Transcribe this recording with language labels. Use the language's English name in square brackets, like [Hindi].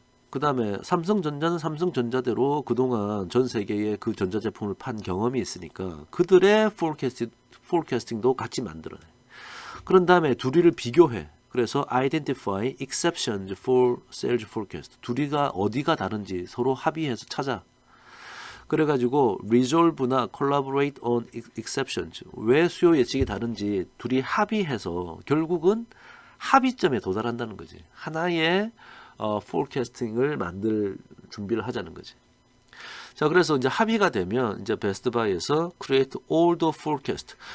[Korean] 그 다음에 삼성전자는 삼성전자대로 그동안 전 세계에 그 전자제품을 판 경험이 있으니까 그들의 포캐스팅도 같이 만들어내. 그런 다음에 둘이를 비교해. 그래서 [English] identify exceptions for sales forecast. [Korean] 둘이가 어디가 다른지 서로 합의해서 찾아. 그래가지고 [English] resolve나 collaborate on exceptions. [Korean] 왜 수요 예측이 다른지 둘이 합의해서 결국은 합의점에 도달한다는 거지. 하나의 forecasting을 만들 준비를 하자는 거지. 자, 그래서 이제 합의가 되면 이제 베스트 바이에서 [English] create all the forecast.